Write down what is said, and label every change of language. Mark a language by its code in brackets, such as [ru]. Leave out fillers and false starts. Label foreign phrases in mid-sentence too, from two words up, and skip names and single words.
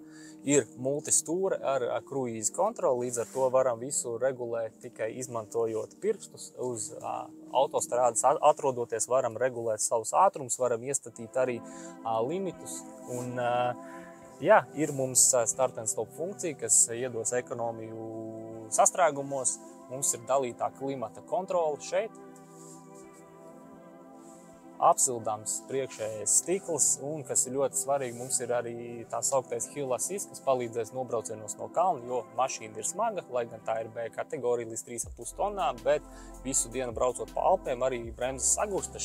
[lv] Ir multistūra ar kruīza kontroli, līdz ar to varam visu regulēt tikai izmantojot pirkstus. Uz autostrādes atrodoties varam regulēt savus ātrumus, varam iestatīt arī limitus. Un, jā, ir mums [en] start and stop [lv] funkcija, kas iedos ekonomiju sastrēgumos. Mums ir dalītā klimata kontrole šeit. Apsildāms priekšējais stikls, un, kas ir ļoti svarīgi, mums ir arī tā sauktais [en] hill assist, [lv] kas palīdzēs nobraucienos no kalna, jo mašīna ir smaga, lai gan tā ir B kategorija līdz 3,5 tonnām, bet visu dienu braucot pa Alpēm arī bremzes sagursta.